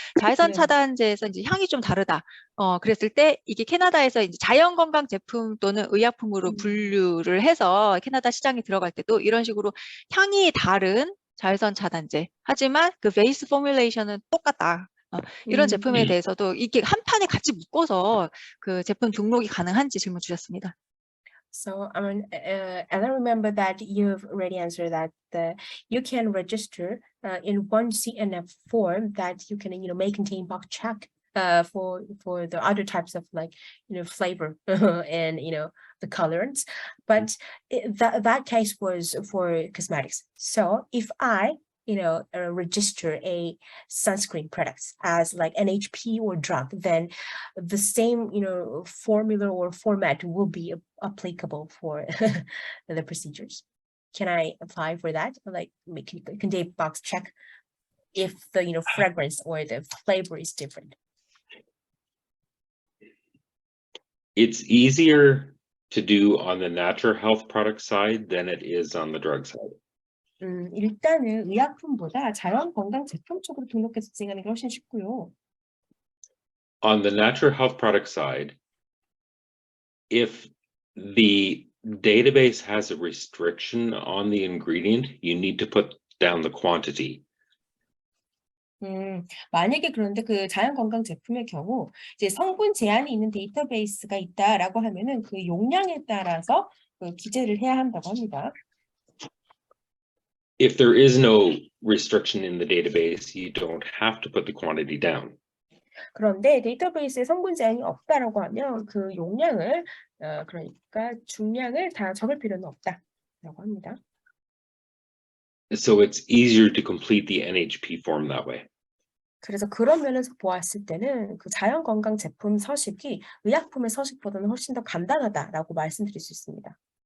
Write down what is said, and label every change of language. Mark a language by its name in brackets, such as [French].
[Korean] 자외선 차단제에서 이제 향이 좀 다르다. 그랬을 때 이게 캐나다에서 이제 자연건강 제품 또는 의약품으로 분류를 해서 캐나다 시장에 들어갈 때도 이런 식으로 향이 다른 자외선 차단제. 하지만 그 베이스 포뮬레이션은 똑같다. 이런 제품에 대해서도 이게 한 판에 같이 묶어서 그 제품 등록이 가능한지 질문 주셨습니다. [English] So and I remember that you've already answered that you can register in one CNF form that you can may contain box check for the other types of like flavor and the colorants, but that case was for cosmetics. So if I register a sunscreen products as like NHP or drug, then the same formula or format will be applicable for the procedures. Can I apply for that? Like contain box check if the fragrance or the flavor is different. It's easier to do on the natural health product side than it is on the drug side. [Korean] 일단은 의약품보다 자연 건강 제품 쪽으로 등록해서 진행하는 게 훨씬 쉽고요. [English] On the natural health product side, if the database has a restriction on the ingredient, you need to put down the quantity. [Korean] 만약에 그런데 그 자연 건강 제품의 경우 이제 성분 제한이 있는 데이터베이스가 있다라고 하면은 그 용량에 따라서 그 기재를 해야 한다고 합니다. [English] If there is no restriction in the database, you don't have to put the quantity down. [Korean] 그런데 데이터베이스에 성분 제한이 없다라고 하면 그 용량을 그러니까 중량을 다 적을 필요는 없다라고 합니다. [English] So it's easier to complete the NHP form that way. [Korean] 그래서 그런 면에서 보았을 때는 그 자연 건강 제품 서식이 의약품의 서식보다는 훨씬 더 간단하다라고 말씀드릴 수 있습니다.